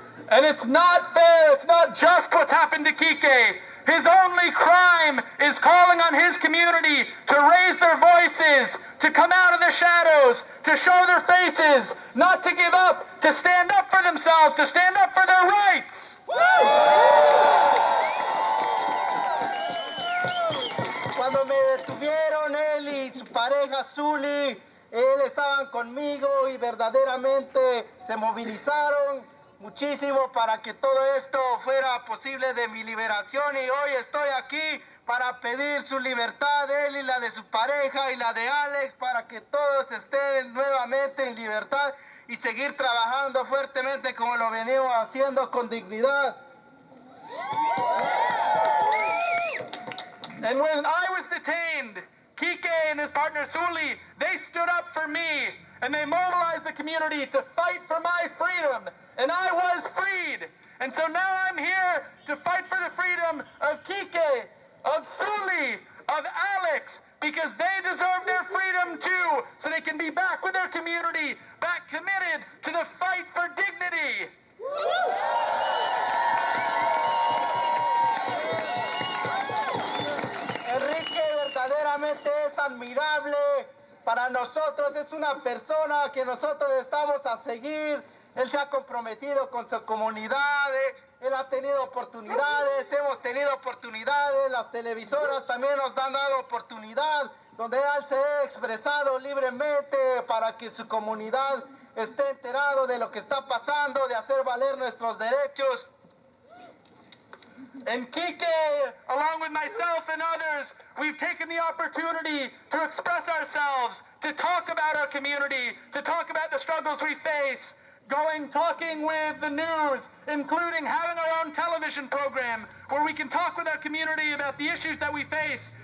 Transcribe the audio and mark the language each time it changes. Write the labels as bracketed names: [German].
[English] And it's not fair, it's not just what's happened to Kike. His only crime is calling on his community to raise their voices, to come out of the shadows, to show their faces, not to give up, to stand up for themselves, to stand up for their rights. [Spanish] Cuando me detuvieron él y su pareja Zuli, él estaban conmigo y verdaderamente se movilizaron muchísimo para que todo esto fuera posible de mi liberación, y hoy estoy aquí para pedir su libertad, él y la de su pareja y la de Alex, para que todos estén nuevamente en libertad y seguir trabajando fuertemente como lo venimos haciendo con dignidad. [English] And when I was detained, Kike and his partner Suli, they stood up for me and they mobilized the community to fight for my freedom. And I was freed. And so now I'm here to fight for the freedom of Kike, of Suli, of Alex, because they deserve their freedom too, so they can be back with their community, back committed to the fight for dignity. [Spanish] Enrique verdaderamente es admirable. Para nosotros es una persona que nosotros estamos a seguir. Él se ha comprometido con su comunidad, él ha tenido oportunidades, hemos tenido oportunidades, las televisoras también nos han dado oportunidad, donde él se ha expresado libremente para que su comunidad esté enterado de lo que está pasando, de hacer valer nuestros derechos. [English] And Kike, along with myself and others, we've taken the opportunity to express ourselves, to talk about our community, to talk about the struggles we face, talking with the news, including having our own television program where we can talk with our community about the issues that we face.